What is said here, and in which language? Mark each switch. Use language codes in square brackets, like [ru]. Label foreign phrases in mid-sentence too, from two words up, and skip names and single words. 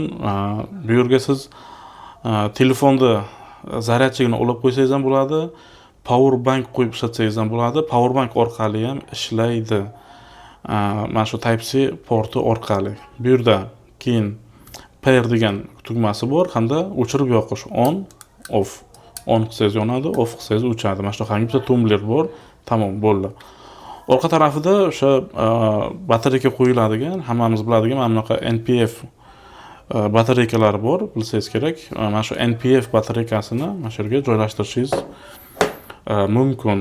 [uz] Bu yerga siz telefonni zaryadchigini olib qo'ysangiz ham bo'ladi, [en] power bank [uz] qo'yib ishlatsangiz ham bo'ladi. [en] Power bank [uz] orqali ham ishlaydi. Mana shu Type-C porti orqali. Bu yerda keyin pair degan tugmasi bor hamda o'chirib yoqish [en] on, off. [uz] On qilsangiz yonadi, off qilsangiz o'chadi. Mana shu bitta tumbler bor. Tamom, bo'ldi. Orqa tarafida o'sha batareyka qo'yiladigan, hammamiz biladigan mana bunaqa NPF batareykalari bor, bilsangiz kerak. Mana shu NPF batareykasini mana shu yerga joylashtirishingiz mumkin.